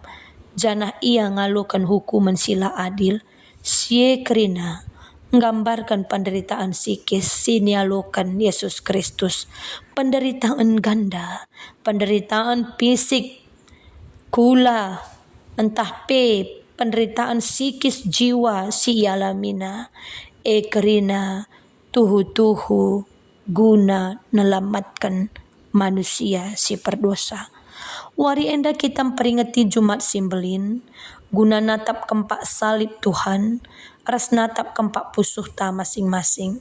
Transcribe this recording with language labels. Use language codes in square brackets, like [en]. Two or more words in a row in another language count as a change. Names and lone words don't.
[btx] Janah ia ngalukan hukuman sila adil. Sie kerina [id] nggambarkan penderitaan psikis [btx] sinialokan Yesus Kristus. [id] Penderitaan ganda, penderitaan fisik, [btx] kula, entah pe [id] penderitaan psikis jiwa [btx] si alamina. Kerina tuhu-tuhu guna nelamatkan manusia si berdosa. Wari enda kita peringati Jumat Simbelin, guna natap kempak salib Tuhan, ras natap kempak pusuh ta masing-masing.